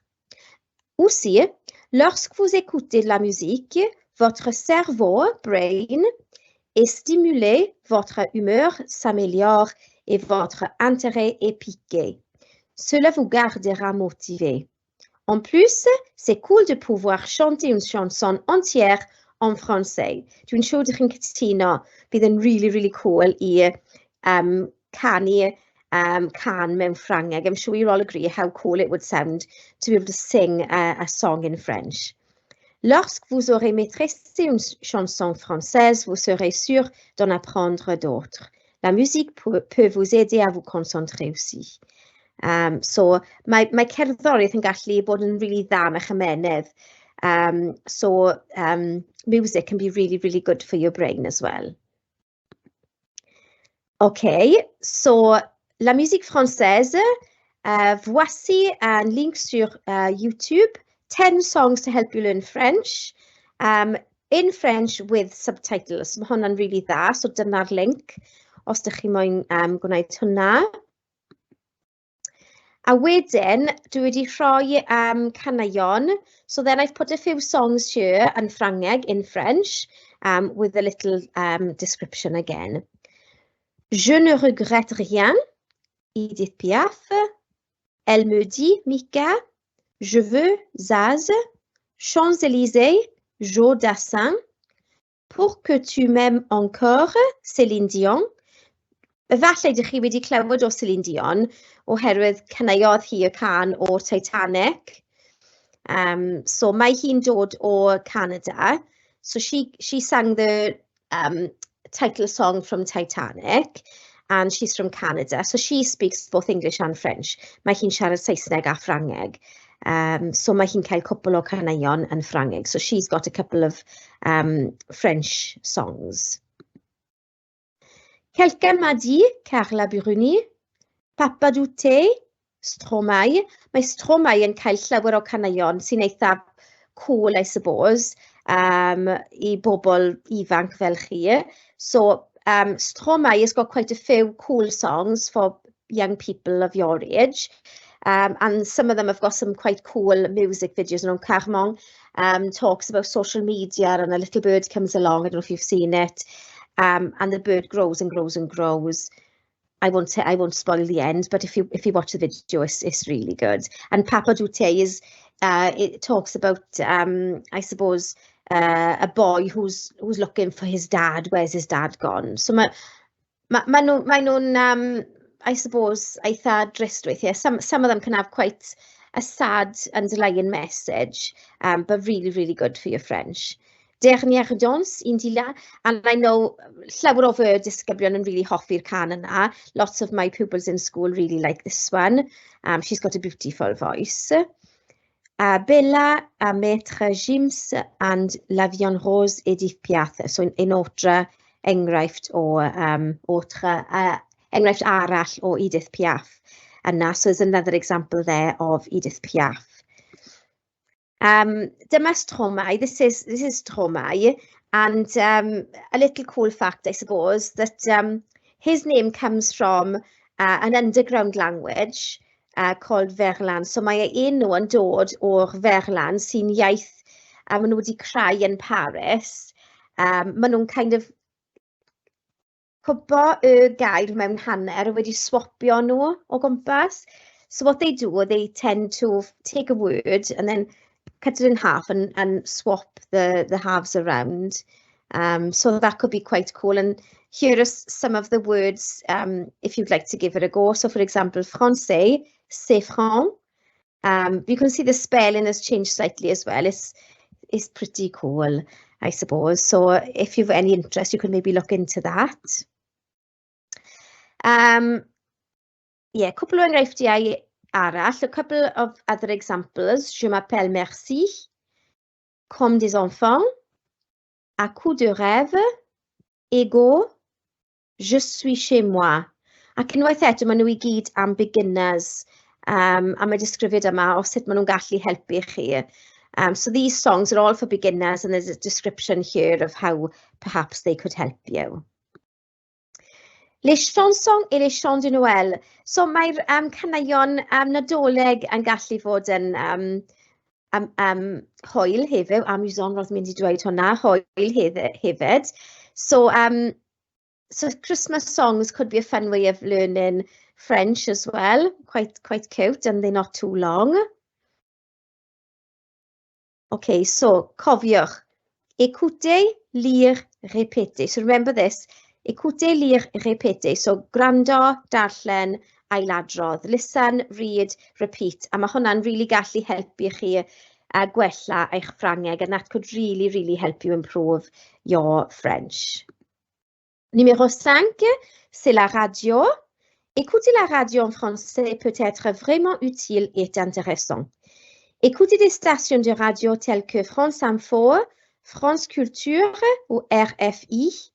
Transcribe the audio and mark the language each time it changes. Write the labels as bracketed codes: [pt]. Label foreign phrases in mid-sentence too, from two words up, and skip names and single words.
[fr] Aussi, lorsque vous écoutez de la musique, votre cerveau, brain, est stimulé, votre humeur s'améliore et votre intérêt est piqué. Cela vous gardera motivé. En plus, c'est cool de pouvoir chanter une chanson entière en français. [cy] Dwi'n siŵr ydych chi'n cytuno, bydd yn [en] really cool [cy] I canu can mewn Ffrangeg. [en] I'm sure you all agree how cool it would sound to be able to sing a song in French. [fr] Lorsque vous aurez maîtrisé une chanson française, vous serez sûr d'en apprendre d'autres. La musique peut vous aider à vous concentrer aussi. [cy] So, mae cerddoriaeth yn gallu bod yn really dda am eich ymenydd. [en] So, music can be really good for your brain as well. OK, so [fr] la musique française, voici un link sur YouTube, [en] 10 songs to help you learn French, in French with subtitles. [cy] Mae hwnna'n really dda, so dyna'r link, os ydych chi moyn gwneud hwnna. A wedyn, dwi wedi rhoi caneuon, [en] so then I've put a few songs here in Ffrangeg, in French, with a little description again. Je ne regrette rien, Edith Piaf. Elle me dit, Mika. Je veux, Zaz. Champs-Élysées, Joe Dassin. Pour que tu m'aimes encore, Céline Dion. [cy] Efallai ydych chi wedi clywed o Céline Dion, oherwydd caneuodd hi y can o'r Titanic. So mae hi'n dod o Canada. [en] So she sang the title song from Titanic, and she's from Canada. So she speaks both English and French. [cy] Mae hi'n siarad Saesneg a Ffrangeg. So mae hi'n cael cwbl o caneuon yn Ffrangeg. [en] So she's got a couple of French songs. Quelqu'un m'a dit, Carla Bruni, Papa Douté, Stromae. [cy] Mae Stromae yn cael llawer o caneuon sy'n eitha cool, [en] I suppose, [cy] I bobl ifanc fel chi. [en] So Stromae has got quite a few cool songs for young people of your age. And some of them have got some quite cool music videos. You know, Carmon talks about social media and a little bird comes along. I don't know if you've seen it. And the bird grows and grows and grows. I won't spoil the end, but if you watch the video, it's really good. And Papa Douté it talks about I suppose a boy who's looking for his dad. Where's his dad gone? [cy] So ma nhw'n [en] I suppose [cy] eitha drist weithiau. [en] Some of them can have quite a sad underlying message, but really, really good for your French. Dernière danse, Indila, and I know [cy] llawer o fy disgyblion yn really hoffi'r can yna. [en] Lots of my pupils in school really like this one. She's got a beautiful voice. Bella, Maître Gims, and La Vie en Rose, Edith Piaf. [cy] So [fr] un autre [cy] enghraifft o enghraifft arall o Edith Piaf yna. [en] So there's another example there of Edith Piaf. [cy] Dyma Stromae. [en] This is Stromae, and a little cool fact, I suppose, that his name comes from an underground language called Verlan. [cy] So mae enw yn dod o'r Verlan, sy'n iaith maen nhw wedi creu yn Paris. Maen nhw'n [en] kind of [cy] cwbo y gair mewn hanner wedi swapio nhw o gwmpas. [en] So what they do, they tend to take a word and then cut it in half and swap the halves around. So that could be quite cool. And here are some of the words if you'd like to give it a go. So for example, [fr] français, c'est franc. [en] You can see the spelling has changed slightly as well. It's pretty cool, I suppose. So if you've any interest, you can maybe look into that. Yeah, couple [cy] o enghreifftiau arall, [en] a couple of other examples. Je m'appelle Merci, Comme des enfants, À coup de rêve, Ego, Je suis chez moi. [cy] Ac unwaith eto, maen nhw I gyd am beginners. A mae disgrifiad yma o sut maen nhw'n gallu helpu chi. [en] So these songs are all for beginners, and there's a description here of how perhaps they could help you. [fr] Les chansons et les chants de Noël. [cy] So mae'r caneuon nadolig yn gallu fod yn hwyl hefyd, amusant roedd mynd I dweud hwnna, hwyl hefyd. [en] So Christmas songs could be a fun way of learning French as well, quite cute, and they're not too long. [cy] Okay, so cofiwch, [fr] écoutez, lire, répétez. [en] So remember this. [fr] Écoutez, lire, répétez. [cy] So gwrando, darllen, ailadrodd. [en] Listen, read, repeat. [cy] A mae hwnna'n really gallu helpu chi gwella eich Ffrangeg, [en] and that could really, really help you improve your French. [fr] Numéro 5, c'est la radio. Écouter la radio en français peut être vraiment utile et intéressant. Écoutez des stations de radio telles que France Info, France Culture ou RFI.